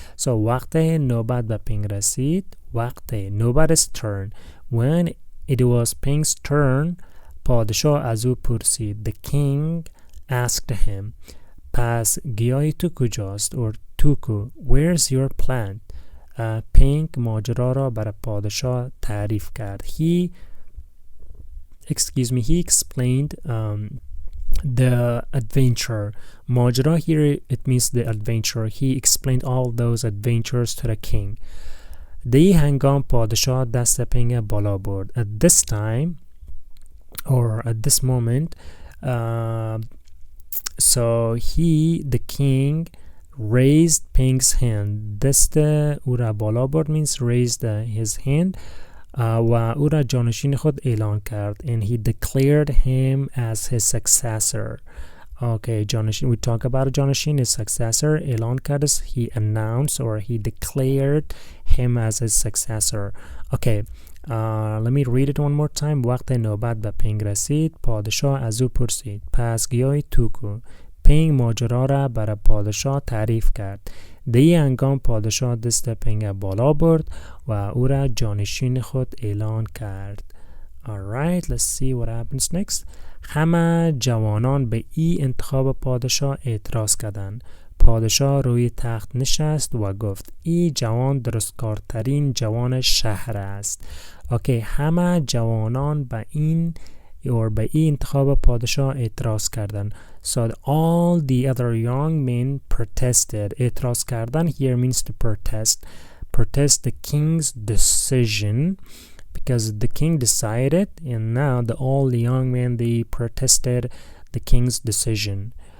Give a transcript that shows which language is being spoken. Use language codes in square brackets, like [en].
[en] So [fa] وقت نوبت به پینگ رسید. [en] وقت nobody's turn. When it was Ping's turn, [fa] پادشاه از او پرسید. [en] The king asked him, [fa] پس گیاهی تو کجاست؟ or توکو. [en] Where's your plant? [fa] پینگ ماجرا را برای پادشاه تعریف کرد. [en] He explained the adventure. ماجرا here, it means the adventure. He explained all those adventures to the king. [fa] در این هنگام پادشاه دست پینگ بالا برد. [en] At this time, or at this moment, so the king raised Ping's hand. [fa] دست او را بالا برد [en] means raised his hand. [fa] و او را جانشین خود اعلان کرد. [en] And he declared him as his successor. Okay, جانشین, we talk about جانشین, his successor. [fa] اعلان کرد, [en] he announced or he declared him as his successor. Okay, let me read it one more time. [fa] وقت نوبت به پینگ رسید. پادشاه از او پرسید پس گیاهی تو کو؟ پینگ ماجرا را برای پادشاه تعریف کرد. در این هنگام پادشاه دست پینگ بالا برد و او را جانشین خود اعلان کرد. [en] Alright, let's see what happens next. [fa] همه جوانان به این انتخاب پادشاه اعتراض کردند. پادشاه روی تخت نشست و گفت این جوان درستکارترین جوان شهر است. اوکی، همه جوانان به این انتخاب پادشاه اعتراض کردند. [en] So all the other young men protested. [fa] اعتراض کردن [en] here means to protest the king's decision, because the king decided, and now all the young men, they protested the king's decision.